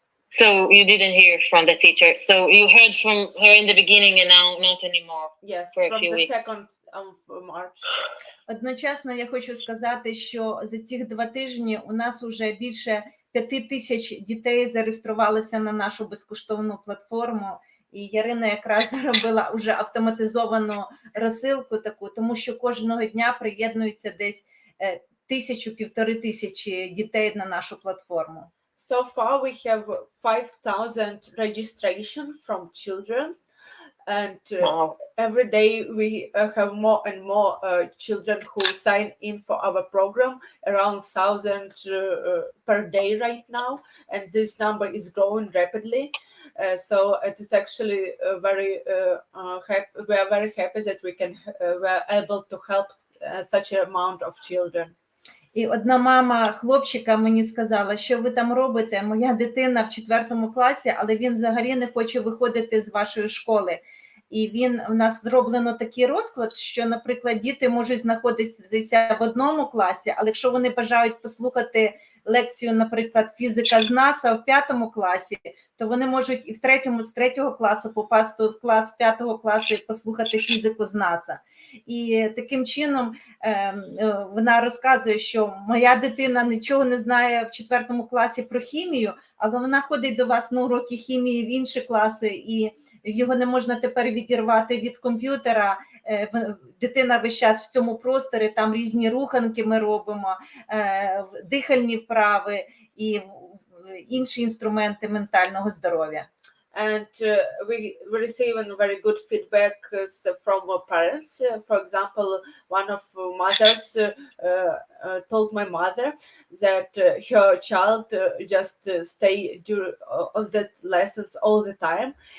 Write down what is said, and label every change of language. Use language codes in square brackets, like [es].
[en] So you didn't hear from the teacher. So you heard from her in the beginning and now not anymore. Yes, for a from few the weeks. 2nd of March. [uk] Одночасно я хочу сказати, що за ці 2 тижні у нас вже більше 5000 дітей зареєструвалися на нашу безкоштовну платформу. І Ірина якраз робила вже автоматизовану розсилку таку, тому що кожного дня приєднується десь 1000-1500 дітей на нашу платформу. [en] So far we have 5,000 registration from children, and every day we have more and more children who sign in for our program, around 1,000 per day right now, and this number is growing rapidly. So it is actually very happy. We are very happy that we are able to help such an amount of children. [uk] І одна мама хлопчика мені сказала, що ви там робите, моя дитина в 4 класі, але він взагалі не хоче виходити з вашої школи. І у нас зроблено такий розклад, що, наприклад, діти можуть знаходитися в 1 класі, але якщо вони бажають послухати лекцію, наприклад, фізика з НАСА в 5 класі, то вони можуть і з 3 класу попасти в клас 5 класу і послухати фізику з НАСА. І таким чином вона розказує, що моя дитина нічого не знає в 4 класі про хімію, але вона ходить до вас на уроки хімії в інші класи, і його не можна тепер відірвати від комп'ютера. Дитина весь час в цьому просторі, там різні руханки ми робимо, дихальні вправи і інші інструменти ментального здоров'я. [en] And we receive very good feedback from our parents. For example, one of mothers told my mother that her child just stay on that lessons all the time.